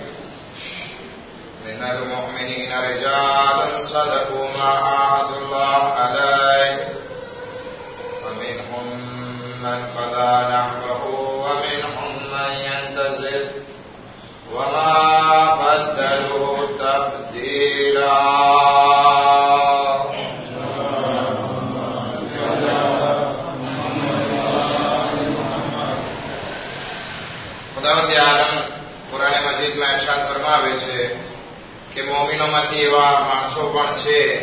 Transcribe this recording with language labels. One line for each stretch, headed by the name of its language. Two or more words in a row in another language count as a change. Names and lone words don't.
Arabic: من المؤمنين رجال صدقوا ما عاهدوا الله عليه، ومنهم من قضى نحبه ومنهم من ينتظر وما بدلوا تبديلا.
Gujarati: ખુદાવંદ આલમ કુરાન મજીદમાં ઇરશાદ ફરમાવે છે કે મોમિનોમાંથી એવા માણસો પણ છે